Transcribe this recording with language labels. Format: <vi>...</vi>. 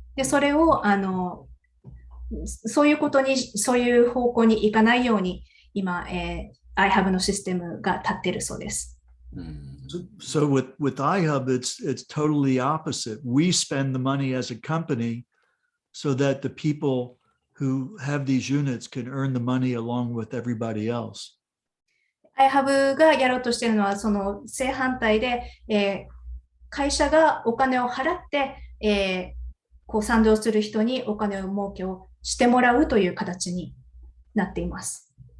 <ja>で、それをそういう方向に行かないように今、iHub のシステムが立っているそうです。</ja> <en>So with iHub, it's totally opposite. We spend the money as a company so that the people who have these units can earn the money along with everybody else.</en> <ja>iHub がやろうとしているのはその正反対で、会社がお金を払って、賛同する人にお金を儲けをしてもらうという形になっています。</ja>